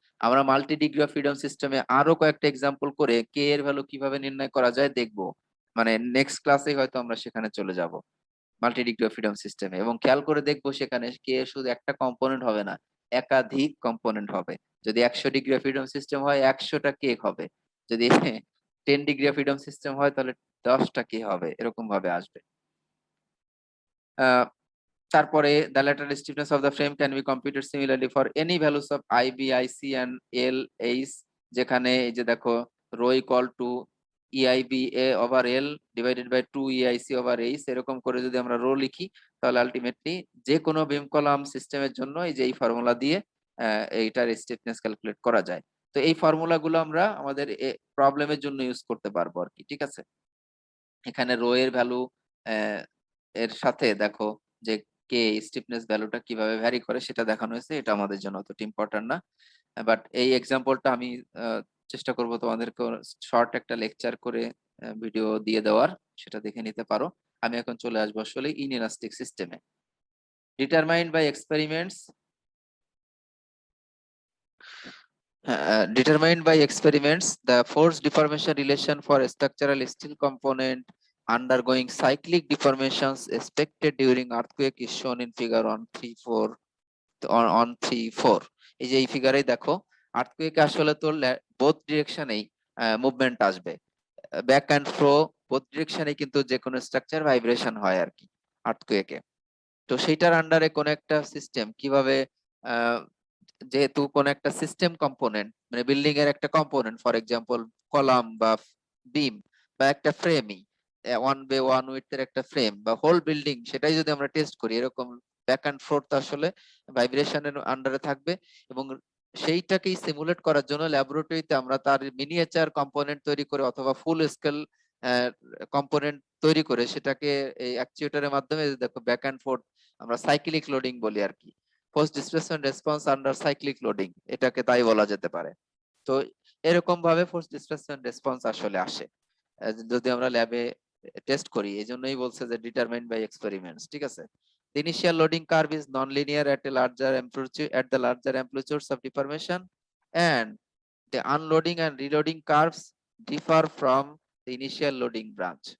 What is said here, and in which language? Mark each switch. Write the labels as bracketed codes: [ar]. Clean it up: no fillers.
[bn] আমরা multi degree of freedom সিস্টেমে আরো কয়েকটা এক্সাম্পল করে কে এর ভ্যালু কিভাবে নির্ণয় করা যায় দেখবো, মানে নেক্সট ক্লাসে হয়তো আমরা সেখানে চলে যাব মাল্টি ডিগ্রি অফ ফ্রিডম সিস্টেমে, এবং খেয়াল করে দেখবো সেখানে কে শুধু একটা কম্পোনেন্ট হবে না, একাধিক কম্পোনেন্ট হবে। যদি 100 ডিগ্রি অফ ফ্রিডম সিস্টেম হয় 100টা কেক হবে, যদি 10 ডিগ্রি অফ ফ্রিডম সিস্টেম হয় তাহলে 10টা কে হবে, এরকম ভাবে আসবে। আহ তারপরে [en] the lateral stiffness of the frame can be computed similarly for any values of IB, IC and LH, [bn] যেখানে এই যে দেখো rho equal to EIB A over L divided by 2 EIC over H, এরকম করে যদি আমরা রো লিখি, তাহলে আলটিমেটলি যে কোনো বিম কলাম সিস্টেমের জন্য এই যে এই ফর্মুলা দিয়ে এইটার স্টিফনেস ক্যালকুলেট করা যায়। তো এই ফর্মুলা গুলো আমরা আমাদের প্রবলেমের জন্য ইউজ করতে পারবো আর কি, ঠিক আছে। এখানে রো এর ভ্যালু এর সাথে দেখো যে কে স্টিফনেস ভ্যালুটা কিভাবে ভ্যারি করে সেটা দেখানো হয়েছে, এটা আমাদের জন্য অতটা ইম্পর্টেন্ট না। বাট এই এক্সাম্পলটা আমি চেষ্টা করব তোমাদেরকে শর্ট একটা লেকচার করে ভিডিও দিয়ে দেওয়ার, সেটা দেখে নিতে পারো। আমি এখন চলে আসবো আসলে ইনইলাস্টিক সিস্টেমে। [en] Determined by experiments, determined by experiments, the force deformation relation for a structural steel component undergoing cyclic deformations expected during earthquake is shown in figure 134 on 3-4. [bn] এই যে এই ফিগারেই দেখো আর্থকুয়েকে আসলে তো বোথ ডিরেকশনেই মুভমেন্ট আসবে, ব্যাক এন্ড ফ্রো বোথ ডিরেকশনে কিন্তু যে কোনো স্ট্রাকচার ভাইব্রেশন হয় আর কি আর্থকুয়েকে। তো সেইটার আন্ডারে কোন একটা সিস্টেম কিভাবে যেহেতু কোন একটা সিস্টেম কম্পোনেন্ট মানে বিল্ডিং এর একটা কম্পোনেন্ট, ফর এক্সাম্পল কলাম বা বিম বা একটা ফ্রেমই, 1 বাই 1 উইডথ এর একটা ফ্রেম বা হোল বিল্ডিং, সেটাই যদি আমরা টেস্ট করি এরকম ব্যাক এন্ড ফোর্থ আসলে ভাইব্রেশনের আন্ডারে থাকবে। এবং সেইটাকেই সিমুলেট করার জন্য ল্যাবরেটরিতে আমরা তার মিনিয়েচার কম্পোনেন্ট তৈরি করে অথবা ফুল স্কেল কম্পোনেন্ট তৈরি করে সেটাকে এই অ্যাকচুয়েটরের মাধ্যমে দেখো ব্যাক এন্ড ফোর্থ আমরা সাইক্লিক লোডিং বলি আর কি, force displacement response under cyclic loading, এটাকে তাই বলা যেতে পারে। তো এরকম ভাবে ফোর্স ডিসপ্লেসমেন্ট রেসপন্স আসলে আসে যদি আমরা ল্যাবে টেস্ট করি। এই জন্যই বলছে যে ডিটারমাইন্ড বাই এক্সপেরিমেন্টস, ঠিক আছে। [en] The initial loading curve is non-linear at a larger amplitude at the larger amplitudes of deformation, and the unloading and reloading curves differ from the initial loading branch.